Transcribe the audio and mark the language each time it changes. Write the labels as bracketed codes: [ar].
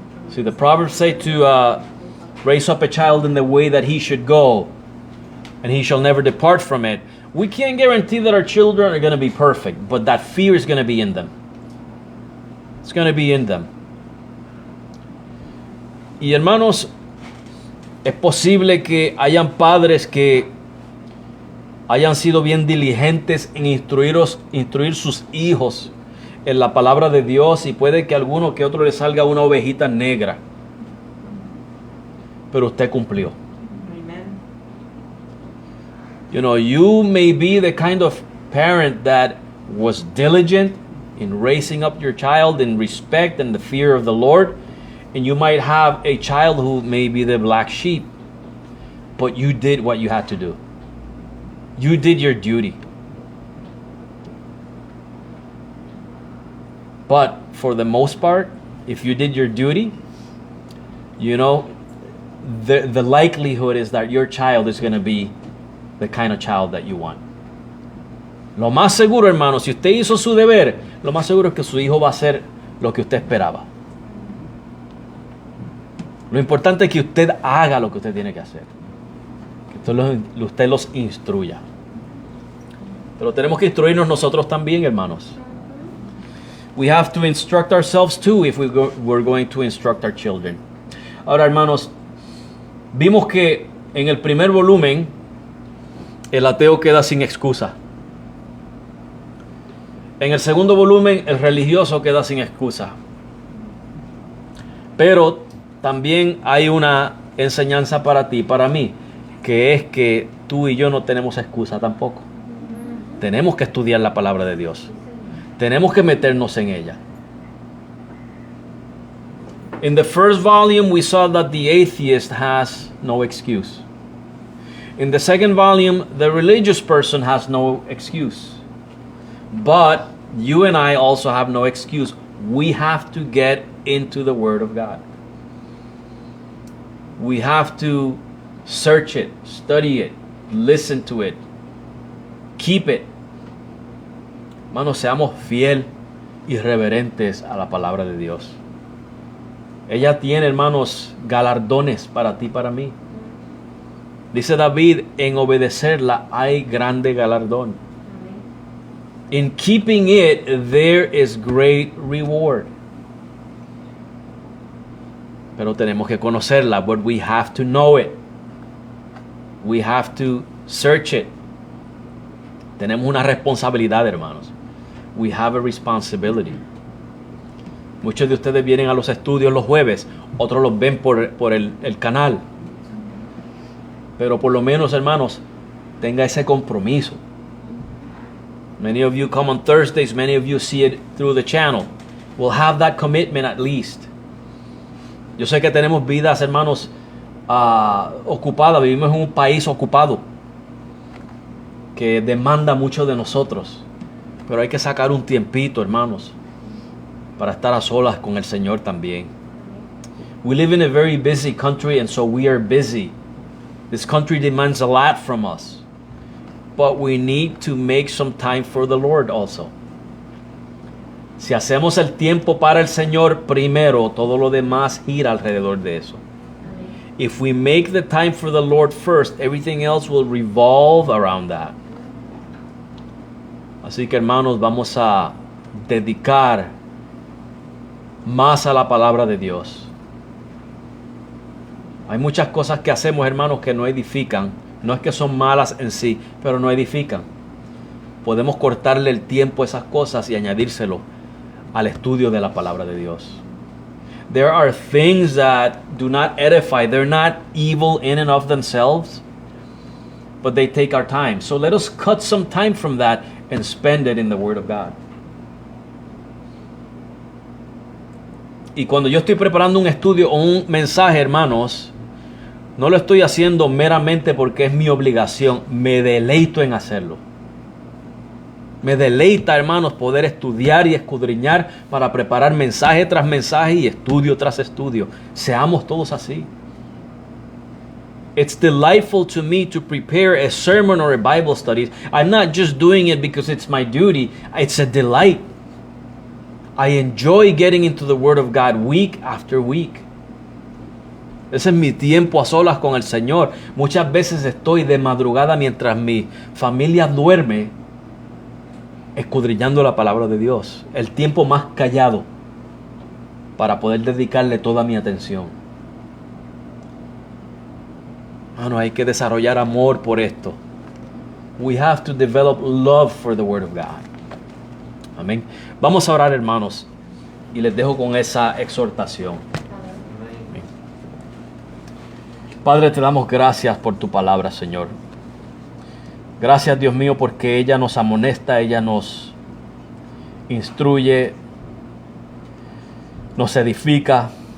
[en] See, the Proverbs say to raise up a child in the way that he should go, and he shall never depart from it. We can't guarantee that our children are going to be perfect, but that fear is going to be in them. It's going to be in them. [es] Y hermanos, es posible que hayan padres que hayan sido bien diligentes en instruir sus hijos en la palabra de Dios, y puede que a alguno que otro le salga una ovejita negra. Pero usted cumplió. Amen. [en] You know, you may be the kind of parent that was diligent in raising up your child in respect and the fear of the Lord, and you might have a child who may be the black sheep, but you did what you had to do. You did your duty. But for the most part, if you did your duty, you know, the likelihood is that your child is going to be the kind of child that you want. [es] Lo más seguro, hermano, si usted hizo su deber, lo más seguro es que su hijo va a hacer lo que usted esperaba. Lo importante es que usted haga lo que usted tiene que hacer. Que usted los instruya. Pero tenemos que instruirnos nosotros también, hermanos. [en] We have to instruct ourselves too if we're going to instruct our children. [es] Ahora, hermanos, vimos que en el primer volumen el ateo queda sin excusa. En el segundo volumen el religioso queda sin excusa. Pero también hay una enseñanza para ti y para mí, que es que tú y yo no tenemos excusa tampoco. Tenemos que estudiar la palabra de Dios. Tenemos que meternos en ella. [en] In the first volume we saw that the atheist has no excuse. In the second volume, the religious person has no excuse. But you and I also have no excuse. We have to get into the Word of God. We have to search it, study it, listen to it, keep it. [es] Hermanos, seamos fiel y reverentes a la palabra de Dios. Ella tiene, hermanos, galardones para ti y para mí. Dice David, en obedecerla hay grande galardón. [en] In keeping it, there is great reward. [es] Pero tenemos que conocerla, [en] but we have to know it. We have to search it. [es] Tenemos una responsabilidad, hermanos. [en] We have a responsibility. [es] Muchos de ustedes vienen a los estudios los jueves, otros los ven por el canal. Pero por lo menos, hermanos, tenga ese compromiso. [en] Many of you come on Thursdays, many of you see it through the channel. We'll have that commitment at least. [es] Yo sé que tenemos vidas, hermanos, ocupadas. Vivimos en un país ocupado que demanda mucho de nosotros. Pero hay que sacar un tiempito, hermanos, para estar a solas con el Señor también. [en] We live in a very busy country, and so we are busy. This country demands a lot from us. But we need to make some time for the Lord also. [es] Si hacemos el tiempo para el Señor primero, todo lo demás gira alrededor de eso. [en] If we make the time for the Lord first, everything else will revolve around that. [es] Así que, hermanos, vamos a dedicar más a la palabra de Dios. Hay muchas cosas que hacemos, hermanos, que no edifican. No es que son malas en sí, pero no edifican. Podemos cortarle el tiempo a esas cosas y añadírselo al estudio de la palabra de Dios. [en] There are things that do not edify. They're not evil in and of themselves, but they take our time. So let us cut some time from that and spend it in the Word of God. [es] Y cuando yo estoy preparando un estudio o un mensaje, hermanos, no lo estoy haciendo meramente porque es mi obligación. Me deleito en hacerlo. Me deleita, hermanos, poder estudiar y escudriñar para preparar mensaje tras mensaje y estudio tras estudio. Seamos todos así. [en] It's delightful to me to prepare a sermon or a Bible study. I'm not just doing it because it's my duty. It's a delight. I enjoy getting into the Word of God week after week. [es] Ese es mi tiempo a solas con el Señor. Muchas veces estoy de madrugada mientras mi familia duerme, escudriñando la palabra de Dios. El tiempo más callado para poder dedicarle toda mi atención. Bueno, hay que desarrollar amor por esto. [en] We have to develop love for the Word of God. [es] Amén. Vamos a orar, hermanos, y les dejo con esa exhortación. Amén. Padre, te damos gracias por tu palabra, Señor. Gracias, Dios mío, porque ella nos amonesta, ella nos instruye, nos edifica.